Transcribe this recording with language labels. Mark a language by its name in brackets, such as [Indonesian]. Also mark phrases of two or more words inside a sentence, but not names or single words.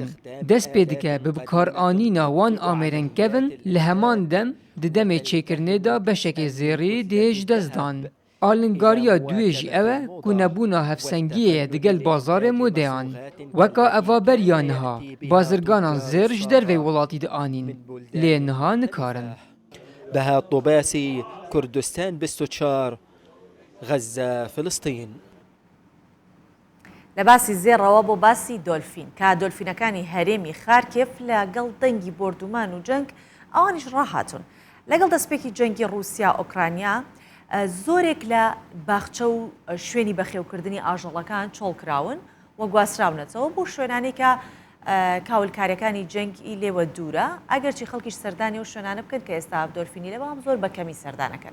[Kurdish] Dest pê dike bi bikaranîna wan amêrên kevin li heman dem di demê çêkirinê de beşekê zêrî dihê ji dest dan. Alîngariya duê jî ew e ku nebûna hevsengiyê digel bazarê modeyan. Weka evaberiya niha, bazirganan zêr ji dervê welatî dianîn, lê niha nikarin. [Central Kurdish] بهاء الطباسي كردستان 24 غزة فلسطين. لە باسی زێڕەوە بۆ باسی دۆلفین کا دۆلفینەکانی هەرێمی خارکێف لەگەڵ دەنگی بردومان و جەنگ ئەوانیش ڕاهاتون. لەگەڵ دەستپێکی جەنگی رووسیا ئۆکرانیا زۆرێک لە باخچە و شوێنی بەخێوکردنی ئاژەڵەکان چۆڵکراون و گواسراونەتەوە بۆ شوێنانی کە کاولکاریەکانی جەنگی لێوە دوورە ئەگەرچی خەڵکیش سەردانی و شوێنانە بکەن کە ئێستا دۆلفینی لە بەڵام زۆر بەکەمی سەردانەکەن.